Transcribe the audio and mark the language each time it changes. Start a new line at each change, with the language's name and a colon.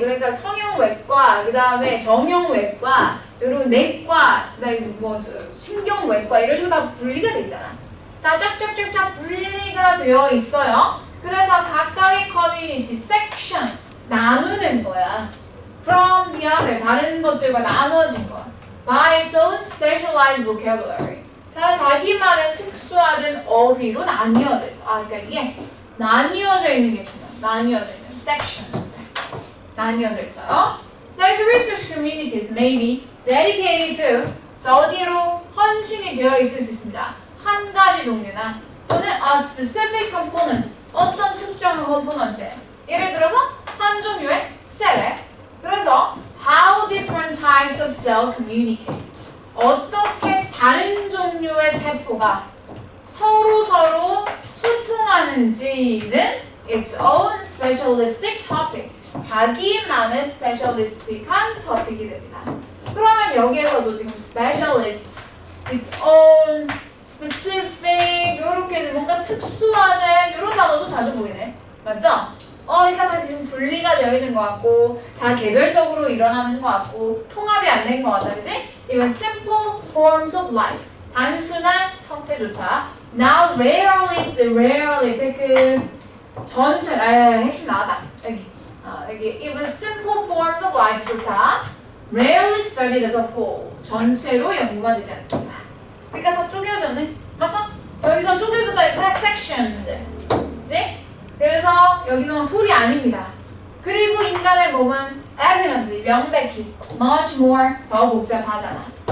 Korean: 그러니까 성형외과, 그 다음에 정형외과, 요런 내과, 그 다음에 뭐 신경외과 이런 식으로 다 분리가 되잖아. 다 쫙쫙쫙쫙 분리가 되어 있어요. 그래서 각각의 커뮤니티, 섹션 나누는 거야.
English: From the other,
Korean: 다른 것들과 나눠진 거야.
English: By its own specialized vocabulary.
Korean: 다 자기만의 특수화된 어휘로 나뉘어져 있어. 그러니까 이게 나뉘어져 있는 게 중요해. 나뉘어져 있는 section. 나뉘어져 있어요.
English: These research communities may be dedicated to.
Korean: 자, 어디로 헌신이 되어 있을 수 있습니다. 한 가지 종류나 또는
English: a specific component.
Korean: 어떤 특정한 컴포넌트에. 예를 들어서 한 종류의 셀에. 그래서
English: how different types of cell communicate.
Korean: 어떻게 다른 종류의 세포가 서로 소통하는지는
English: its own specialistic topic.
Korean: 자기만의 스페셜리스틱한 토픽이 됩니다. 그러면 여기에서도 지금 specialist, its own, specific 이렇게 뭔가 특수하는 이런 단어도 자주 보이네. 맞죠? 그러니까 다 지금 분리가 되어 있는 것 같고 다 개별적으로 일어나는 것 같고 통합이 안 된 것 같다. 그지? 이건
English: simple forms of life.
Korean: 단순한 형태조차
English: now rarely
Korean: 이제 그 전체 핵심 나왔다. 여기
English: even simple forms of life조차 rarely studied as a whole.
Korean: 전체로 연구가 되지 않습니다. 그러니까 다 쪼개졌네. 맞죠? 여기서 쪼개졌다 해서 section들. 그지? 그래서 여기서는 훌이 아닙니다. 그리고 인간의 몸은 evidently, 명백히
English: much more,
Korean: 더 복잡하잖아.